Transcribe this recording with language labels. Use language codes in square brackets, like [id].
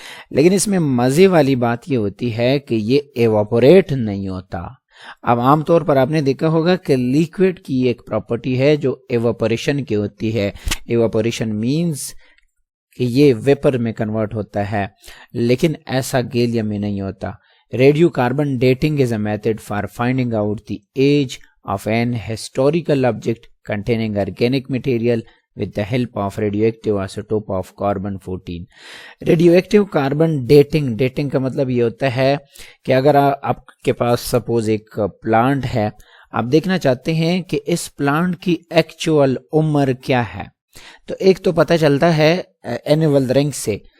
[ur] لیکن اس میں مزے والی بات یہ ہوتی ہے کہ یہ ایواپوریٹ نہیں ہوتا. اب عام طور پر آپ نے دیکھا ہوگا کہ لیکوڈ کی ایک پراپرٹی ہے جو ایواپوریشن کی ہوتی ہے. ایواپوریشن مینز کہ یہ ویپر میں کنورٹ ہوتا ہے، لیکن ایسا گیلیم میں نہیں ہوتا. [en] Radio carbon dating is a method for finding out the age of an historical object containing organic material with the help of radioactive isotope of carbon-14. [ur] Radio carbon dating کا مطلب یہ ہوتا ہے کہ اگر آپ کے پاس سپوز ایک پلانٹ ہے، آپ دیکھنا چاہتے ہیں کہ اس پلانٹ کی ایکچوئل عمر کیا ہے، تو ایک تو پتہ چلتا ہے اینول رنگ سے.